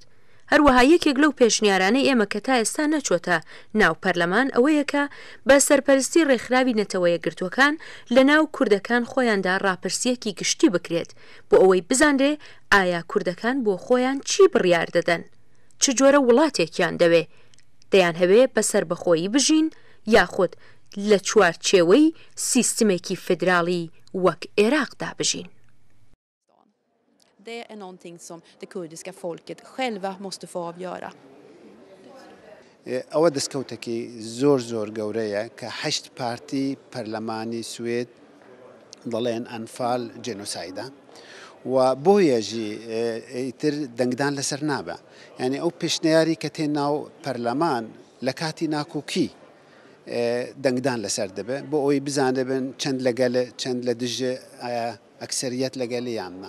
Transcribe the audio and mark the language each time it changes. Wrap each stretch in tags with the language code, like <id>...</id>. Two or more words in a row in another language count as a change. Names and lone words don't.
<ckb>هەروەها یەکێک لەو پێشنیارانەی ئێمە کە تا ئێستا نەچۆتە ناو پەرلەمان ئەوەیە کە بە سەرپەرستی ڕێکخراوی نەتەوە یەکگرتووەکان لە ناو کوردەکان خۆیاندا ڕاپرسیەکی گشتی بکرێت بۆ ئەوەی بزانرێ ئایا کوردەکان بۆ خۆیان چی بڕیار دەدەن، چ جۆرە وڵاتێکیان دەوێ، دەیان هەوێ بەسەر بەخۆیی بژین یاخود لە چوارچێوەی سیستمێکی فدراڵی وەک عێراقدا بژین.</ckb> <sv>Det är någonting som det kurdiska folket själva måste få avgöra.</sv> <ckb>ئەوە دەستکەوتێکی زۆر گەورەیە کە 8 پارتی پەرلەمانی سوێد دەڵێن ئەنفال جێنۆسایدە و بۆیەژی ئیتر دەنگدان لەسەر نابە. یعنی ئەو پێشنیاری کە تێ ناو پەرلەمان لە کاتی ناکۆکی دەنگدان لەسەر دەبێت بۆ ئەوی بزانێبن چەند لە دژێ ئەکسەریەت لەگەلی یاننا.</ckb>